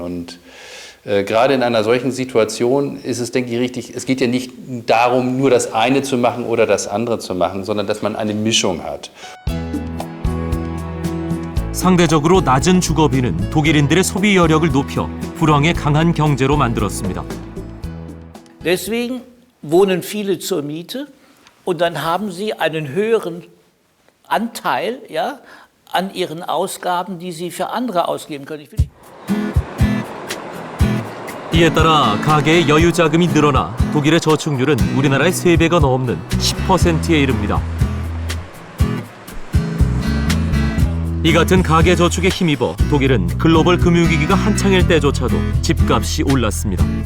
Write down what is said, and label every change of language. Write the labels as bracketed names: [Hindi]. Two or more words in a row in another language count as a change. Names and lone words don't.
[German] Und gerade in einer solchen Situation ist es, denke ich, richtig, es geht ja nicht darum, nur das eine zu machen oder das andere zu machen, sondern dass man eine Mischung hat. [Korean] 상대적으로 낮은 주거비는 독일인들의 소비 여력을 높여 불황에 강한 경제로 만들었습니다. [German] Deswegen wohnen viele zur Miete und dann haben sie einen höheren Anteil, ja, an ihren Ausgaben, die sie für andere ausgeben können. [Korean] 이에 따라 가계의 여유 자금이 늘어나 독일의 저축률은 우리나라의 3배가 넘는 10%에 이릅니다. 이 같은 가계 저축에 힘입어 독일은 글로벌 금융위기가 한창일 때조차도 집값이 올랐습니다.